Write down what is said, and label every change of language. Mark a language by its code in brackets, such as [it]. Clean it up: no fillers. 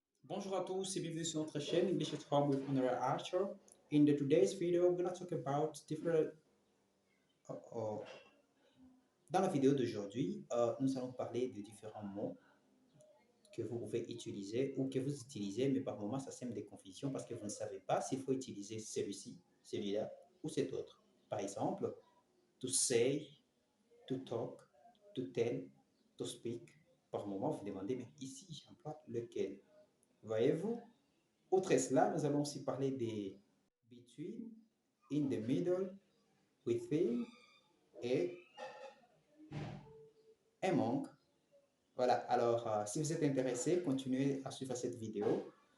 [fr] Bonjour à tous et bienvenue sur notre chaîne English at Home with Honorary Archer. [en] In today's video, we're going to talk about different. [fr] uh, uh, Dans la vidéo d'aujourd'hui, nous allons parler de différents mots que vous pouvez utiliser ou que vous utilisez, mais par moments ça sème des confusions parce que vous ne savez pas s'il faut utiliser celui-ci, celui-là ou cet autre. Par exemple, [en] to say, to talk, to tell, to speak. [fr] Par moment, vous demandez, mais ici j'emploie lequel? Voyez-vous? Outre cela, nous allons aussi parler des [en] between, in the middle, within et among. [fr] Voilà, alors si vous êtes intéressé, continuez à suivre cette vidéo.